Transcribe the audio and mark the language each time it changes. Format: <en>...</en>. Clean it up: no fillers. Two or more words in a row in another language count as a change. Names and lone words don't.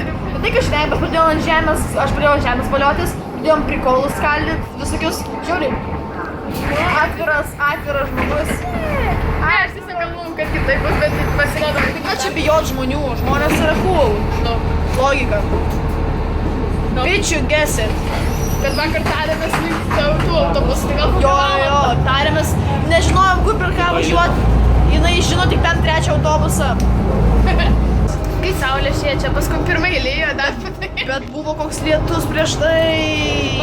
<lt>Tai kai švenk, bet pradėjau ant žemės, aš pradėjau ant žemės valiotis, pradėjom prikolus skaldyti, visokius, žiūri. Atviras žmogus. Aš tiesiog galvojau, kad kitaip bus, bet pasirodo, kad Ką čia bijot žmonių? Žmonės yra cool. Logika.</lt> <en>Bitch, you guess it.</en> <lt>Bet vakar tarėmės link tų autobusų, tai gal Jo, tarėmės, nežinojom, kur per ką važiuoti. Jinai žino tik ten trečią autobusą. Kai saulė šviečia, paskui pirmai lyjo dar. Bet buvo koks lietus prieš tai.</lt>